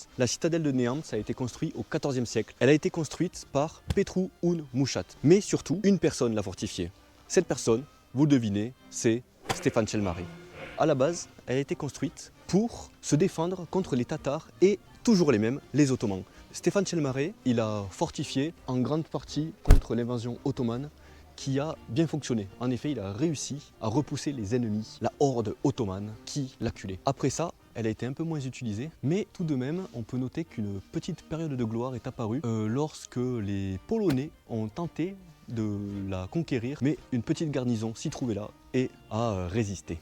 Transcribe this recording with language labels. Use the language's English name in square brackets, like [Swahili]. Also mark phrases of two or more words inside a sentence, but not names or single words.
[French] La citadelle de Neamt, ça a été construit au XIVe siècle. Elle a été construite par Petru un Mușat. Mais surtout, une personne l'a fortifiée. Cette personne, vous le devinez, c'est Ștefan cel Mare. À la base, elle a été construite pour se défendre contre les Tatars et toujours les mêmes, les Ottomans. Ștefan cel Mare, il a fortifié en grande partie contre l'invasion ottomane qui a bien fonctionné. En effet, il a réussi à repousser les ennemis, la horde ottomane qui l'acculait. Après ça, elle a été un peu moins utilisée, mais tout de même, on peut noter qu'une petite période de gloire est apparue lorsque les Polonais ont tenté de la conquérir, mais une petite garnison s'y trouvait là et a résisté.